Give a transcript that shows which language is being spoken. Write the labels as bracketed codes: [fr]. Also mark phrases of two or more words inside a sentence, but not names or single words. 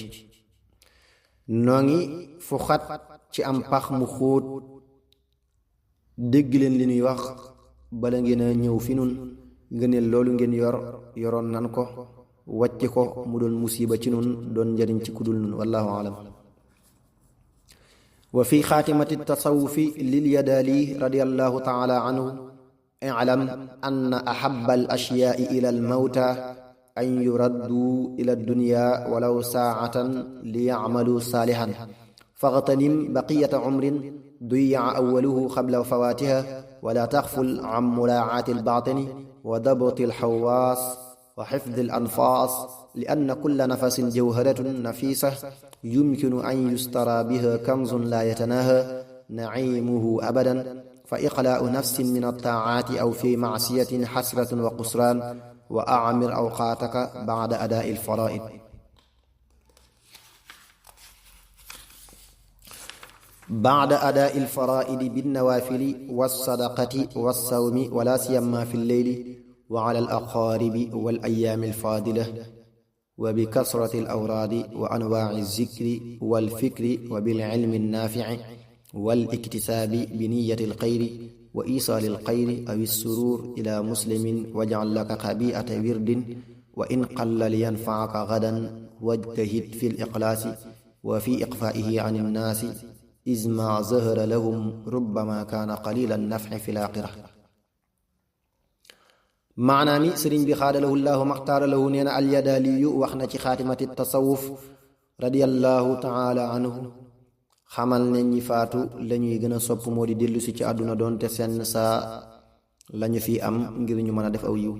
[wo] noo ngi fu xat ci am pax mu xóot, dégg leen li ñuy wax bala ngeen a ñëw fi nun ngëneel loolu ngeen yoroon nan ko wàcc ko mu doon musiba ci nun doon njariñ ci kudul nun [ar] والله أعلم. وفي خاتمة التصوف لليدالي رضي الله تعالى عنه اعلم أن أحب الأشياء إلى الموتى أن يردوا إلى الدنيا ولو ساعة ليعملوا صالحا فاغتنم بقية عمر ضيع أوله قبل فواتها ولا تغفل عن مراعاة الباطن وضبط الحواس وحفظ الأنفاس لأن كل نفس جوهرة نفيسة يمكن أن يشترى بها كنز لا يتناهى نعيمه أبدا فإخلاء نفس من الطاعات أو في معصية حسرة وخسران واعمر أوقاتك بعد أداء الفرائض. بعد أداء الفرائض بالنوافل والصدقة والصوم ولا سيما في الليل وعلى الأقارب والأيام الفاضلة وبكثرة الأوراد وأنواع الذكر والفكر وبالعلم النافع والاكتساب بنية الخير وإيصال الخير أو السرور إلى مسلم واجعل لك خبيئة ورد وإن قل لينفعك غدا واجتهد في الإخلاص وفي إقفائه عن الناس إذ ما ظهر لهم ربما كان قليل النفع في الآخرة. [wo] maanaa mi sëriñ bi [ar] خذله الله مختارا له [wo] nee na alyadaaliyu wax na ci [ar] خاتمة التصوف رضي الله تعالى عنه [wo] xamal ne ñi faatu lañuy gën a sopp moo di dellu si ci àdduna doonte seen saa lañu fi am ngir ñu mën a def aw yiw.